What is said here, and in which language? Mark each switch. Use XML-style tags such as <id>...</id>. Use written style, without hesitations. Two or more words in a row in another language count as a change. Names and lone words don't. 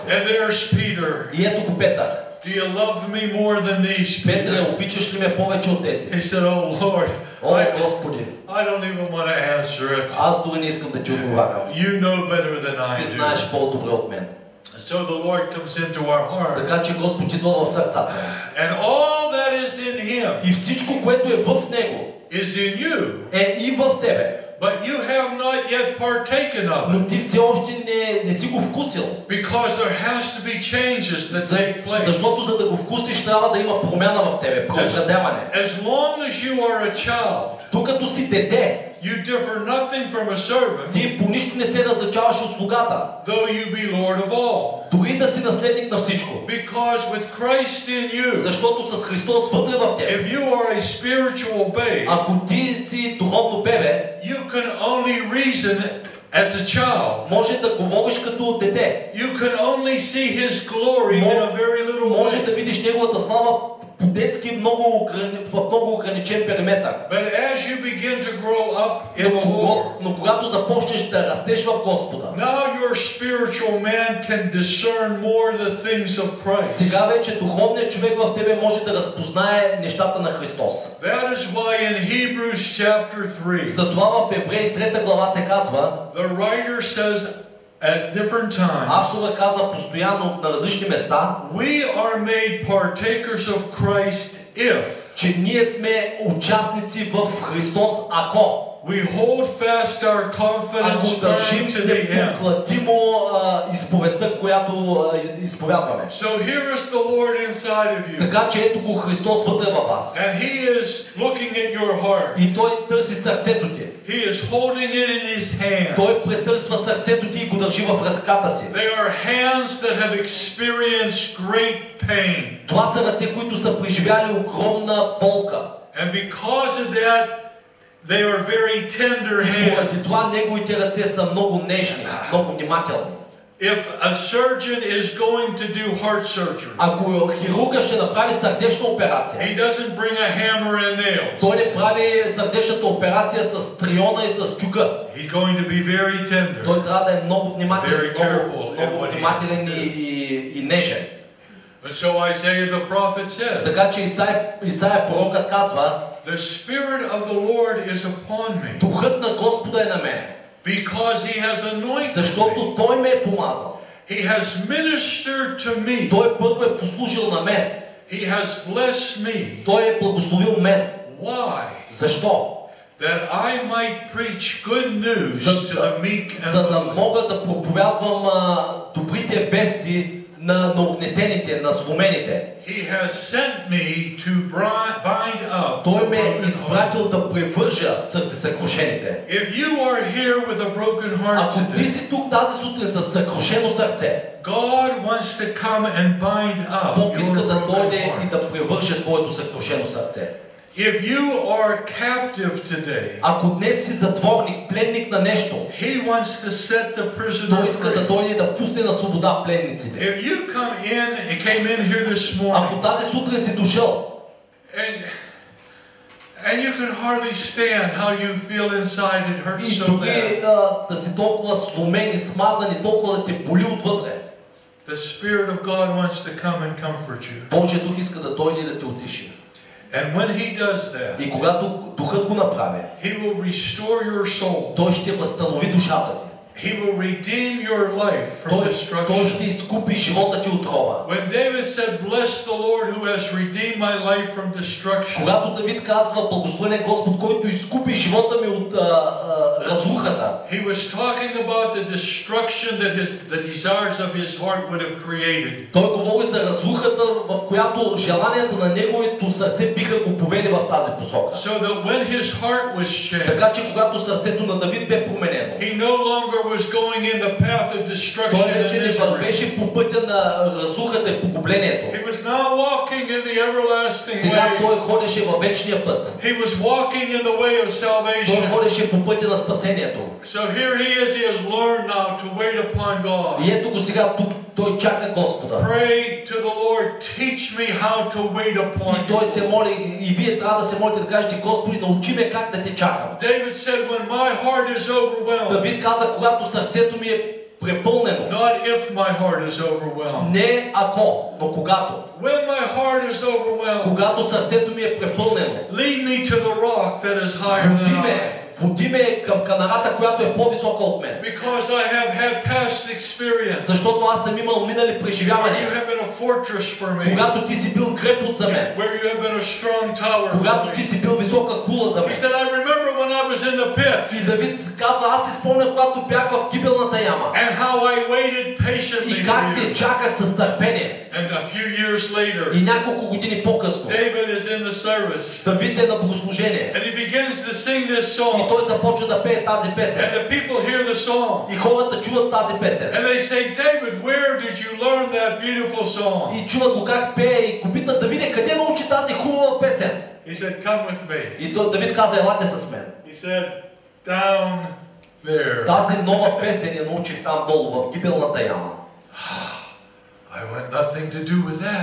<en>And there's Peter.</en> <bg>И ето го Петър.</bg> <en>Do you love me more than these, Петре, Peter?</en> <bg>обичаш ли ме повече от тези?</bg> <en>He said, oh Lord,</en> <bg>О, Господи,</bg> <en>I don't even want to answer it.</en> <bg>аз дори не искам да ти отговарям.</bg> <en>You know better than</en> <bg>Ти</bg> <en>I</en> <bg>знаеш</bg> <en>do.</en> <bg>по-добре от мен.</bg> <en>So the Lord comes into our heart.</en> <bg>Така че Господ идва в сърцата.</bg> <en>And all that is in him</en> <bg>И всичко, което е в Него,</bg> <en>is in you.</en> <bg>е и в тебе.</bg> <en>But you have not yet partaken of it.</en> <bg>Но ти все още не си го вкусил.</bg> <en>Because there has to be changes that take place.</en> <bg>Защото за да го вкусиш, трябва да има промяна в тебе, преобразяване.</bg> <en>As long as you are a child,</en> <bg>Докато си дете,</bg> <en>you differ nothing from a servant,</en> <bg>ти по нищо не се различаваш от слугата.</bg> <en>though you be Lord of all.</en> <bg>Дори да си наследник на всичко.</bg> <en>Because with Christ in you,</en> <bg>Защото с Христос вътре в теб.</bg> <en>if you are a spiritual babe,</en> <bg>Ако ти си духовно бебе,</bg> <en>you can only reason as a child.</en> <bg>може да говориш като дете.</bg> <en>You can only see his glory in a very little</en> <bg>Може</bg> <en>way.</en> <bg>да видиш Неговата слава по-детски в много ограничен периметър.</bg> <en>But as you begin to grow up in the Lord,</en> <bg>Но когато започнеш да растеш в Господа,</bg> <en>now your spiritual man can discern more the things of Christ.</en> <bg>сега вече духовният човек в тебе може да разпознае нещата на Христос.</bg> <en>That is why in Hebrews chapter 3,</en> <bg>Затова в Евреи 3 глава се казва,</bg> <en>the writer says at different times,</en> <bg>автора казва постоянно на различни места,</bg> <en>we are made partakers of Christ if</en> <bg>че ние сме участници в Христос, ако</bg> <en>we hold fast our confidence firm</en> <bg>държим</bg> <en>to the end.</en> <bg>непокладимо изповедта, която изповядваме.</bg> <en>So here is the Lord inside of you.</en> <bg>Така че ето го Христос вътре във вас.</bg> <en>And he is looking at your heart.</en> <bg>И Той търси сърцето ти.</bg> <en>He is holding it in his hand.</en> <bg>Той претърсва сърцето ти и го държи в ръката си.</bg> <en>They are hands that have experienced great pain.</en> <bg>Това са ръце, които са преживяли огромна болка.</bg> <en>And because of that, they are very tender</en> <bg>И</bg> <en>hands.</en> <bg>поради това неговите ръце са много нежни, много внимателни.</bg> <en>If a surgeon is going to do heart surgery,</en> <bg>Ако хирурга ще направи сърдечна операция,</bg> <en>he doesn't bring a hammer and nails.</en> <bg>той не прави сърдечната операция с триона и с чука.</bg> <en>He's going to be very tender.</en> <bg>Той трябва да е много внимателен,</bg> <en>Very careful</en> <bg>много внимателен и нежен.</bg> <en>And so Isaiah the prophet said,</en> <bg>Така че Исаия пророкът казва,</bg> <en>the Spirit of the Lord is upon me,</en> <bg>Духът на Господа е на мен,</bg> <en>because he has anointed me.</en> <bg>защото Той ме е помазал.</bg> <en>He has ministered to me.</en> <bg>Той първо е послужил на мен.</bg> <en>He has blessed me.</en> <bg>Той е благословил мен.</bg> <en>Why?</en> <bg>Защо?</bg> <en>That I might preach good news to the meek and</en> <bg>За да</bg> <en>lowly.</en> <bg>мога да проповядвам добрите вести на огнетените, на сломените.</bg> <en>He has sent me to bind up.</en> <bg>Той ме е изпратил да превържа съкрушените.</bg> <en>If you are here with a broken heart</en> <bg>Ако ти</bg> <en>today,</en> <bg>си тук тази сутрин с съкрушено сърце,</bg> <en>God wants to come and bind up</en> <bg>Бог иска</bg> <en>your</en> <bg>да</bg> <en>broken</en> <bg>дойде и</bg> <en>heart.</en> <bg>да превърже твоето съкрушено сърце.</bg> <en>If you are captive today,</en> <bg>Ако днес си затворник, пленник на нещо,</bg> <en>He wants to set the prisoner</en> <bg>Той иска да</bg> <en>free.</en> <bg>дойде и да пусне на свобода пленниците.</bg> <en>If you came in here this morning,</en> <bg>Ако тази сутрин си дошъл</bg> <en>and you can hardly stand how you feel inside, it hurts</en> <bg>и</bg> <en>so</en> <bg>дори</bg> <en>bad.</en> <bg>да си толкова сломен и смазан и толкова да те боли отвътре,</bg> <en>The Spirit of God wants to come and comfort you.</en> <bg>Божия дух иска да дойде и да те утеши.</bg> <en>And when He does that,</en> <bg>И когато духът го направи,</bg> <en>He will restore your soul.</en> <bg>Той ще възстанови душата ти.</bg> <en>He will redeem your life from</en> <bg>Той</bg> <en>destruction.</en> <bg>ще изкупи живота ти от рова.</bg> <en>When David said, "Bless the Lord who has redeemed my life from destruction,"</en> <bg>Когато Давид казва, благословен е Господ, който изкупи живота ми от разрухата,</bg> <en>he was talking about the destruction that the desires of his heart would have created.</en> <bg>той говори за разрухата, в която желанията на неговото сърце биха го повели в тази посока.</bg> <en>So that when his heart was changed,</en> <bg>Така че когато сърцето на Давид бе променено,</bg> <en>he no longer was going in the path of destruction</en> <bg>той</bg> <en>and</en> <bg>вече не</bg> <en>misery.</en> <bg>вървеше по пътя на разрухата и погублението.</bg> <en>He was now walking in the everlasting</en> <bg>Сега</bg> <en>way.</en> <bg>той ходеше във вечния път.</bg> <en>He was walking in the way of</en> <bg>Той</bg> <en>salvation.</en> <bg>ходеше по пътя на спасението.</bg> <en>So here he is. He has learned now to wait upon God.</en> <bg>И ето го сега тук той чака Господа.</bg> <en>Pray to the Lord. Teach me how to wait upon</en> <bg>И той</bg> <en>you.</en> <bg>се моли, и вие трябва да се молите да кажете, Господи, научи ме как да те чакам.</bg> <en>David said, "When my heart is overwhelmed,"</en> <bg>Давид каза, когато сърцето ми е препълнено.</bg> <en>not if my heart is overwhelmed.</en> <bg>Не ако, но когато.</bg> <en>When my heart is overwhelmed,</en> <bg>Когато сърцето ми е препълнено.</bg> <en>lead me to the rock that is higher than I.</en> <bg>Води ме към канарата, която е по-висока от мен.</bg> <en>Because I have had past experience.</en> <bg>Защото аз съм имал минали</bg> <en>Where you</en> <bg>преживявания.</bg> <en>have been a fortress for me.</en> <bg>Когато ти си бил крепост за мен.</bg> <en>Where you have been a strong tower for</en> <bg>Когато</bg> <en>me.</en> <bg>ти си бил висока кула за</bg> <en>He</en> <bg>мен.</bg> <en>said, "I remember when I was in the pit,</en> <bg>И Давид казва, аз си спомням, когато бях в кибелната яма.</bg> <en>and how I waited patiently</en> <bg>И</bg> <en>for</en> <bg>как</bg> <en>you."</en> <bg>те чаках с търпение.</bg> <en>And a few years later,</en> <bg>И няколко години по-късно,</bg> <en>David is in the service,</en> <bg>Давид е на богослужение.</bg> <en>and he begins to sing this</en> <bg>И</bg> <en>song,</en> <bg>той започва да пее тази песен.</bg> <en>and the people hear the song,</en> <bg>И хората чуват тази песен.</bg> <en>and they say, "David, where did you learn that beautiful song?"</en> <bg>И чуват го как пее и го питат, Давиде, къде научи тази хубава песен?</bg> <en>He said, "Come with me."</en> <bg>И Давид каза, елате с мен.</bg> <en>He said, "Down there."</en> <bg>Тази нова песен я научих там долу, в кибелната яма.</bg> <en>I want nothing to do with that.</en>